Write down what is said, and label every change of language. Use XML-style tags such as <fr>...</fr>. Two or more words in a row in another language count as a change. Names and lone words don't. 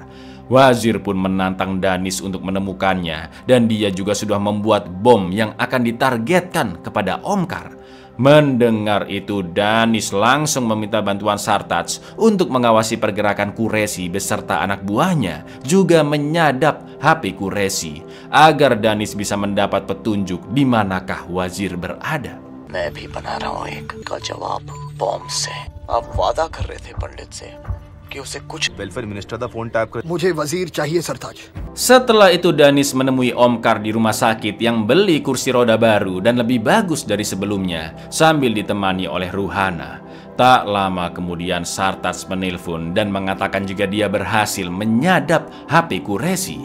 <id>Wazir pun menantang Danis untuk menemukannya, dan dia juga sudah membuat bom yang akan ditargetkan kepada Omkar. Mendengar itu, Danis langsung meminta bantuan Sartaj untuk mengawasi pergerakan Quraishi beserta anak buahnya, juga menyadap HP Quraishi agar Danis bisa mendapat petunjuk di manakah Wazir berada.</id> <hi>मैं भी बना रहा हूँ एक का जवाब बॉम्ब से। आप वादा कर रहे थे पंडित से कि उसे कुछ</hi> <en>welfare minister</en> <hi>दा फोन टैप कर। मुझे वजीर चाहिए सरताज।</hi> <id>Setelah itu Danis menemui Omkar di rumah sakit yang beli kursi roda baru dan lebih bagus dari sebelumnya, sambil ditemani oleh Ruhana. Tak lama kemudian Sartaj menelpon dan mengatakan jika dia berhasil menyadap HP Quraishi.</id>